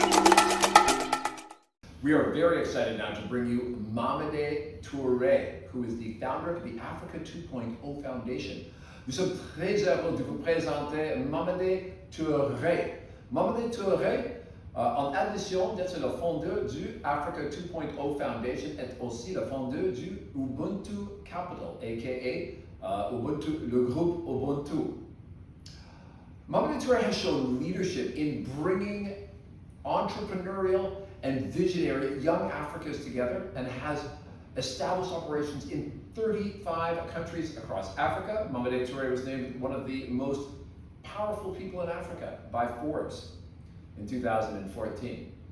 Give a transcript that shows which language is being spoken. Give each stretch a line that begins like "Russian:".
English: are very excited now to bring you Mamadou Toure, who is the founder of the Africa 2.0 Foundation.
French: Nous sommes très heureux de vous présenter Mamadou Toure. Mamadou Toure, en addition d'être le fondeur du Africa 2.0 Foundation, est aussi le fondeur du Ubuntu Capital, aka Ubuntu, le groupe Ubuntu.
English: Mamadou Toure has shown leadership in bringing entrepreneurial and visionary young Africans together and has established operations in 35 countries across Africa. Mamadou Toure was named one of the most powerful people in Africa by Forbes in 2014.